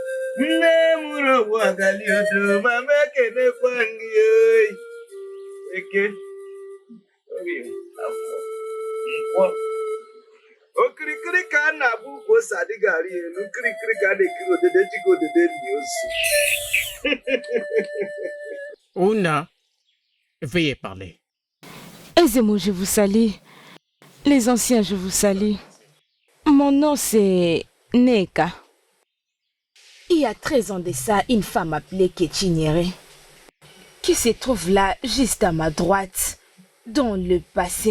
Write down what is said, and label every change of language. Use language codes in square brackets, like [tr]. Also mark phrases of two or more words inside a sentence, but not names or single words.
[ig] Nne mụrụ ụgbọ agali odo mama ekenekwa gị oyi. Eke oge afọ nkwọ okirikiri ka a na-abụ ugwu ose adịghị arị elu kirikiri ka a na-ekiri odede jigo odede li ozu. [fr] Ouna, veuillez parler. Aisez-moi, je vous salue. Les anciens, je vous salue. Mon nom, c'est Neka. Il y a 13 ans de ça, une femme appelée Ketchinyere, qui se trouve là, juste à ma droite, dans le passé.